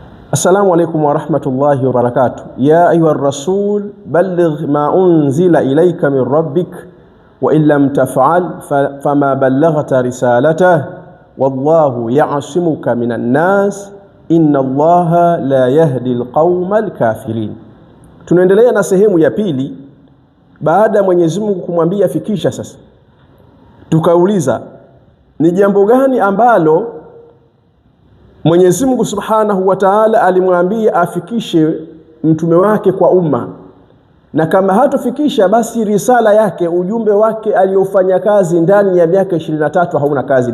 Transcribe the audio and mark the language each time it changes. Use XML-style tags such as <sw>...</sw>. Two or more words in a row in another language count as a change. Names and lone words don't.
<ar>السلام عليكم ورحمة الله وبركاته. يا أيها الرسول بلغ ما أنزل إليك من ربك وإن لم تفعل فما بلغت رسالته والله يعصمك من الناس إن الله لا يهدي القوم الكافرين.</ar> <sw>Tunaendelea na sehemu ya pili baada ya Mwenyezi Mungu kumwambia fikisha. Sasa tukauliza ni jambo gani ambalo Mwenyezi Mungu</sw> <ar>سبحانه وتعالى</ar> <sw>alimwambia afikishe mtume wake kwa umma, na kama hatofikisha basi risala yake, ujumbe wake aliofanya kazi ndani ya miaka 23 hauna kazi.</sw>